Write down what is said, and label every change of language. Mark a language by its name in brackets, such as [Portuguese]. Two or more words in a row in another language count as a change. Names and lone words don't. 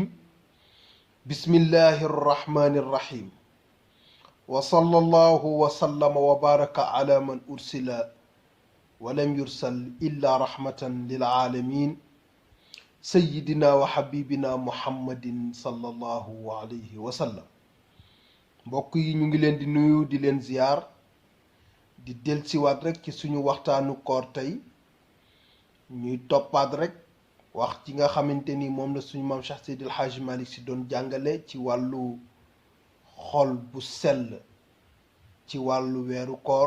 [Arabic] بسم الله الرحمن الرحيم. وصلى الله وسلم وبارك على من أرسل ولم يرسل إلا رحمة للعالمين سيدنا وحبيبنا محمد صلى الله عليه وسلم. [Wolof] mbokk yi ñu ngi leen di nuyu di leen ziyaar di dellusiwaat rek ci suñu waxtaanu koor tey ñuy toppaat rek wax ci nga xamante ni moom la suñu maam Cheikh Seydil Hadji Malick Sy doon jàngale ci wàllu xol bu sell ci wàllu weeru koor.